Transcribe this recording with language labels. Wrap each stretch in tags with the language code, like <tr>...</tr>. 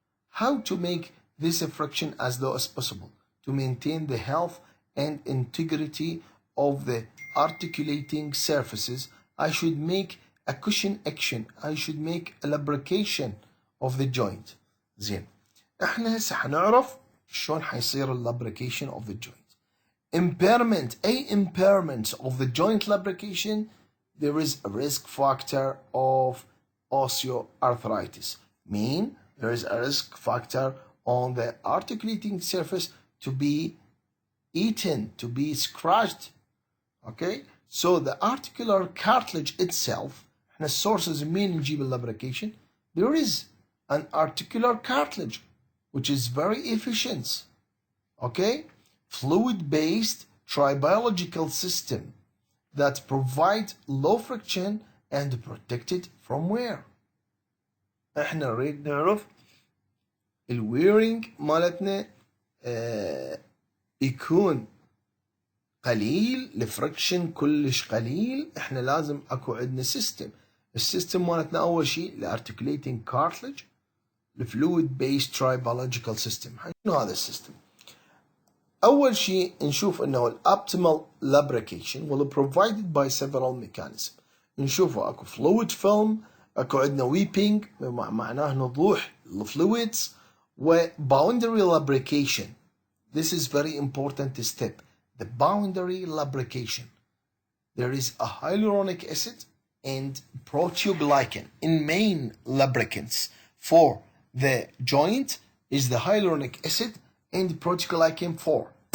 <en>How to make this friction as low as possible? To maintain the health and integrity of the articulating surfaces, I should make a cushion action. I should make a lubrication of the joint.</en> <ar>زين. احنا هسه حنعرف شلون حيصير</ar> <en>lubrication of the joint. Impairment, impairment of the joint lubrication, there is a risk factor of osteoarthritis. Mean there is a risk factor on the articulating surface to be eaten, to be scratched. Okay, so the articular cartilage itself, and the sources mean</en> <ar>نجيب</ar> <en>lubrication, there is an articular cartilage which is very efficient. Okay, fluid-based tribiological system that provide low friction and protected from wear.</en> <ar>احنا نريد نعرف الويرنج مالتنا يكون قليل، الفريكشن كلش قليل. احنا لازم اكو عندنا سيستم. السيستم مالتنا اول شيء الارتكوليتنج كارتلج، الفلويد بيست ترايبولوجيكال سيستم. شنو هذا السيستم؟ اول شيء نشوف انه الابتيمال</ar> <en>lubrication will be provided by several mechanisms.</en> <ar>نشوفه اكو fluid film، اكو عندنا weeping معناه نضوح الفلويدز، و boundary lubrication.</ar> <en>This is very important step. The boundary lubrication. There is a hyaluronic acid and proteoglycan in main lubricants for the joint is the hyaluronic acid and proteoglycan 4.</en>